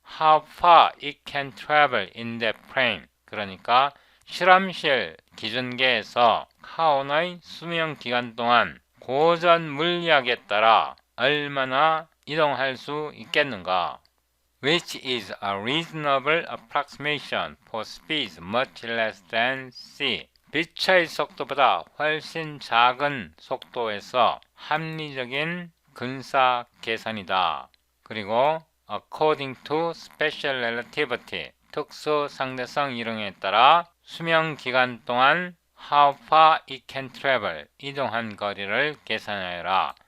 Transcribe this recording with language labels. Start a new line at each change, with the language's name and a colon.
English: how far it can travel in that frame,
Korean: 그러니까 실험실 기준계에서 카운의 수명 기간 동안 고전 물리학에 따라 얼마나 이동할 수 있겠는가?
English: Which is a reasonable approximation for speeds much less than c.
Korean: 빛의 속도보다 훨씬 작은 속도에서 합리적인 근사 계산이다. 그리고
English: according to special relativity,
Korean: 특수 상대성 이론에 따라 수명 기간 동안
English: how far it can travel,
Korean: 이동한 거리를 계산하여라.